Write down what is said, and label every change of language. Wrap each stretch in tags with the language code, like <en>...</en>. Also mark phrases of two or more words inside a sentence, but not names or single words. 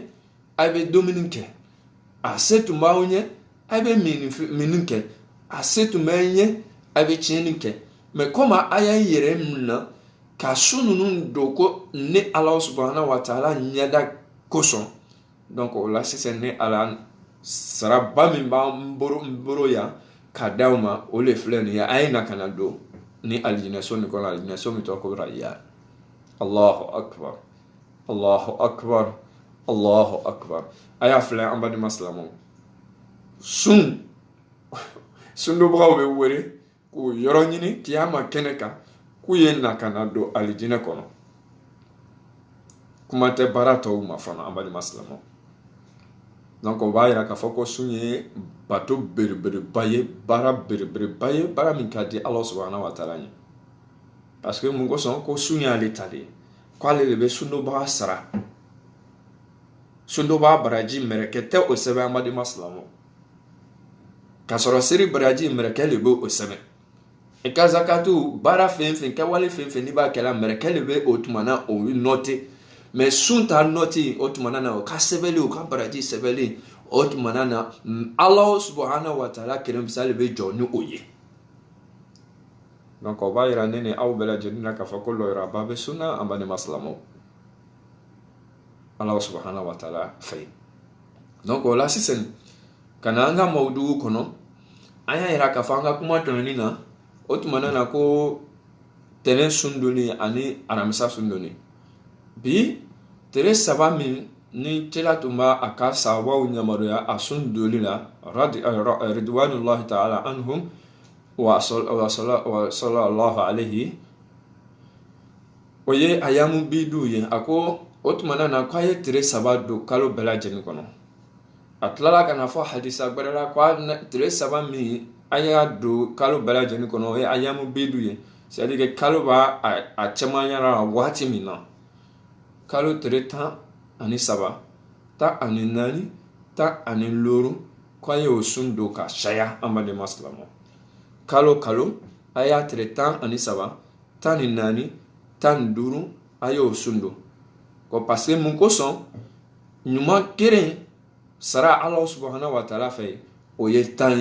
<bm>a bɛ dumuni kɛ, a se tun b'aw ɲɛ a bɛ mini kɛ, a se tun bɛ ɲɛ a bɛ tiɲɛni kɛ,</bm> <fr>mais comme</fr> <bm>a y'a yɛrɛ minɛ ka sun ninnu don ko ni Ala</bm> <ar>سبحانه وتعالى</ar> <bm>ɲɛda kosɔn, donc o la sisan ni Ala saraba min b'an bolo yan ka d'aw ma o le filɛ nin ye, a ye na ka na don ni alijinɛ so nin kɔnɔ, alijinɛ so min tɔgɔ ko rayyan.</bm> <ar>الله أكبر، الله أكبر، الله أكبر.</ar> <bm>A y'a filɛ an balima silamɛw, sun sunnobagaw bɛ wele k'o yɔrɔ ɲini kiyama kɛnɛ kan k'u ye na ka na don alijinɛ kɔnɔ. Kuma tɛ baara tɔw ma fana an balima silamɛw. Donc o b'a yira k'a fɔ ko sun ye bato belebeleba ye, baara belebeleba ye, baara min ka di</bm> <ar>الله سبحانه وتعالى</ar> <bm>ye.</bm> <fr>Parce que</fr> <bm>mun kosɔn ko sun y'ale ta de ye, k'ale de bɛ sunnobaga sara. Sunnobaga baraji mɛrɛkɛ tɛ o sɛbɛn an balima silamɛw, k'a sɔrɔ seri baraji mɛrɛkɛ de bɛ o sɛbɛn. I ka zakatu baara fɛn fɛn kɛwale fɛn fɛn n'i b'a kɛla mɛrɛkɛ de bɛ o tumana o nɔte. Mais sun ta nɔti o tumana na o ka sɛbɛnlen o ka baraji sɛbɛnlen o tumana na</bm> <ar>الله سبحانه وتعالى</ar> <bm>kelen misali bɛ jɔ ni o ye. Donc o b'a yira ne ni aw bɛɛ lajɛlen na k'a fɔ ko lɔyiraba bɛ sunna an balima silamɛw,</bm> <ar>الله سبحانه وتعالى fɛ.</ar> <bm>Donc o la sisan ka na an ka mawudugu kɔnɔ an y'a yira k'a fɔ an ka kuma tɛmɛnen na o tumana na ko tɛnɛn sun donni ani alamisa sun donni bi tile 3 min ni cɛla tun b'a a ka sahabaw yamaruya a sun donni la</bm> <ar>رضوان الله تعالى عنهم وصلى الله عليه</ar> <bm>o ye</bm> <ar>أيام البيض</ar> <bm>ye a ko o tumana na k'a ye tile 3 don kalo bɛɛ lajɛlen kɔnɔ a tilala ka na fɔ hadisa gbɛrɛ la k'a tile 3 min a y'a don kalo bɛɛ lajɛlen kɔnɔ o ye</bm> <ar>أيام البيض</ar> <bm>ye</bm> <fr>c'est à dire que</fr> <bm>kalo b'a a cɛmanyara waati min na kalo tile 13 14 15 k'a ye o sun don ka caya an badenma silamɛw kalo a y'a tile 13 14 15 a ye o sun don ko</bm> <fr>parce que</fr> <bm>mun kosɔn ɲuman kelen sara</bm> <ar>الله سبحانه وتعالى</ar> <bm>fɛ o ye 10</bm>